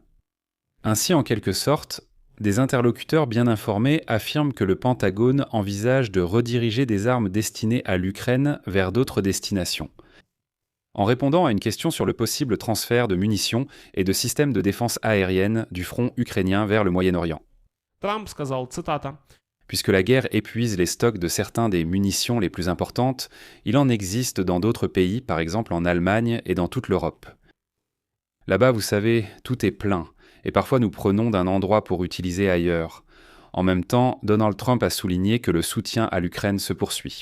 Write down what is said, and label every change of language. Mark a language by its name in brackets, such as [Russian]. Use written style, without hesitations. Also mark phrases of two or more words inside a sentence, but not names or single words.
[French] Ainsi, en quelque sorte, des interlocuteurs bien informés affirment que le Pentagone envisage de rediriger des armes destinées à l'Ukraine vers d'autres destinations. En répondant à une question sur le possible transfert de munitions et de systèmes de défense aérienne du front ukrainien vers le Moyen-Orient. [Russian] Трамп сказал, цитата, [French] Puisque la guerre épuise les stocks de certains des munitions les plus importantes, il en existe dans d'autres pays, par exemple en Allemagne et dans toute l'Europe. Là-bas, vous savez, tout est plein. Et parfois nous prenons d'un endroit pour utiliser ailleurs. En même temps, Donald Trump a souligné que le soutien à l'Ukraine se poursuit.